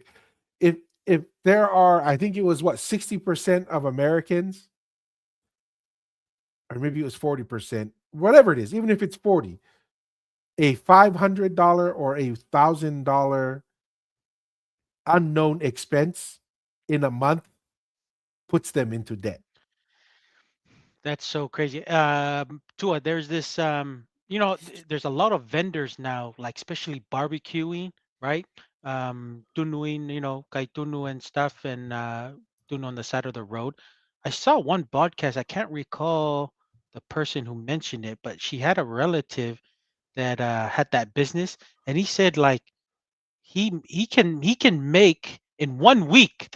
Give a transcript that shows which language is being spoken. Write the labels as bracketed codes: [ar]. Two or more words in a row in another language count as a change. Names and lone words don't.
[en] If if there are, I think it was what, 60% of Americans, or maybe it was 40%, whatever it is, even if it's 40, a $500 or $1,000 unknown expense in a month puts them into debt. That's so crazy. Tua, there's this, there's a lot of vendors now, like especially barbecuing, right? Tunuin, [to] kai tunu [en] and stuff, and tunu on the side of the road. I saw one podcast. I can't recall the person who mentioned it, but she had a relative that had that business, and he said like he can make in 1 week.